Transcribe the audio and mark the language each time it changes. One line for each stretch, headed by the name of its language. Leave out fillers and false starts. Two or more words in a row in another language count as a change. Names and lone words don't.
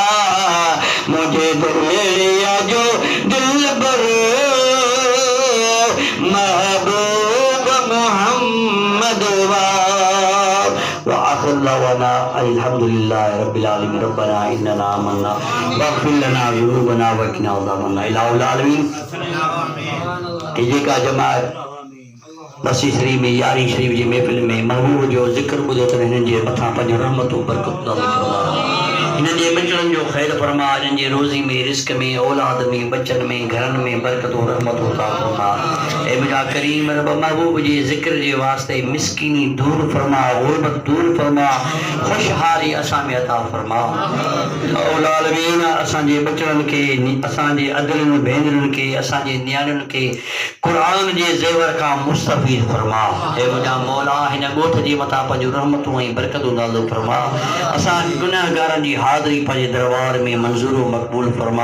Sindhi: मुझे दिलिया जो दिल बर महबूब मोहम्मद व आखिर दवाना
Arabic: الحمد لله رب العالمين ربنا إننا آمنا فاغفر لنا ذنوبنا وقنا عذاب النار إله العالمين.
Sindhi: जेका जमात बसी शरीफ में यारी शरीफ जी महफिल में महबूब जो ज़िक्र ॿुधो अथनि हिननि जे मथां पंहिंजो रहमतूं बरकतूं हिननि जे बचड़नि जो ख़ैर फरमा, हिननि जे रोज़ी में रिस्क में औलाद में बच्चन में घरनि में बरकतूं रहमतूं अता फरमा। ऐ मुंहिंजा करीम रब महबूब जे ज़िक्र जे वास्ते मिस्कीनी दूर फरमा, गुरबत दूर फरमा, खुशहाली असां में अता फरमा। औलाद में असांजे बचड़नि खे, असांजे अदरनि भेनरुनि खे, असांजे नियाणियुनि खे क़ुरान जे ज़ेवर खां मुस्तफ़ीद फरमा। ऐ मुंहिंजा मौला हिन ॻोठ जे मथां पंहिंजो रहमतूं ऐं बरकतूं नाज़िल फरमा। असां गुनाहगारनि जी हाज़िरी पंहिंजे दरबार में मंज़ूर मक़बूल फरमा।